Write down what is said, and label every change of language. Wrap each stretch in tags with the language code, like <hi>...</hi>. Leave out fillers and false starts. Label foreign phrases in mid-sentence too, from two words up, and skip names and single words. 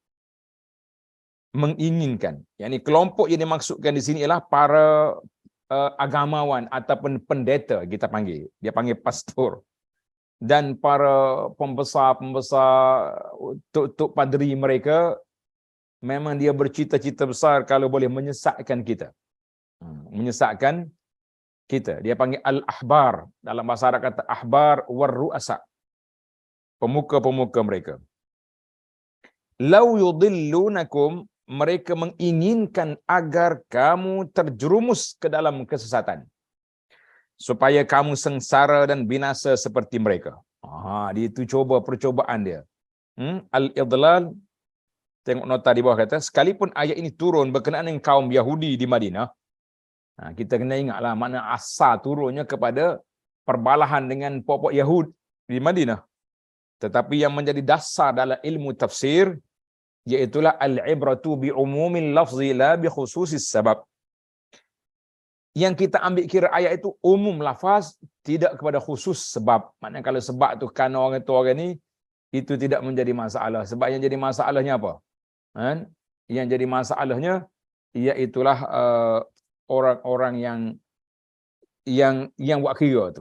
<ms>Yang kelompok yang dimaksudkan di sini ialah para agamawan ataupun pendeta kita panggil. Dia panggil pastor. Dan para pembesar-pembesar, tok-tok padri mereka, memang dia bercita-cita besar kalau boleh menyesatkan kita. Menyesatkan kita. Dia panggil al-ahbar. Dalam bahasa Arab kata</ms> <ar>أحبار والرؤساء.</ar> <ms>Pemuka-pemuka mereka.</ms> <ar>لو يضلونكم,</ar> <ms>mereka menginginkan agar kamu terjerumus ke dalam kesesatan, supaya kamu sengsara dan binasa seperti mereka. Dia itu percobaan dia. Al-idlal, tengok nota di bawah kata, sekalipun ayat ini turun berkenaan dengan kaum Yahudi di Madinah, kita kena ingatlah makna asal turunnya kepada perbalahan dengan pokok Yahud di Madinah. Tetapi yang menjadi dasar dalam ilmu tafsir, iaitulah</ms> <ar>العبرة بعموم اللفظ لا بخصوص السبب.</ar> <ms>Yang kita ambil kira ayat itu umum lafaz, tidak kepada khusus sebab. Maknanya kalau sebab tu kan orang ni, itu tidak menjadi masalah. Sebab yang jadi masalahnya apa? Yang jadi masalahnya iaitulah orang-orang yang buat kira tu.</ms>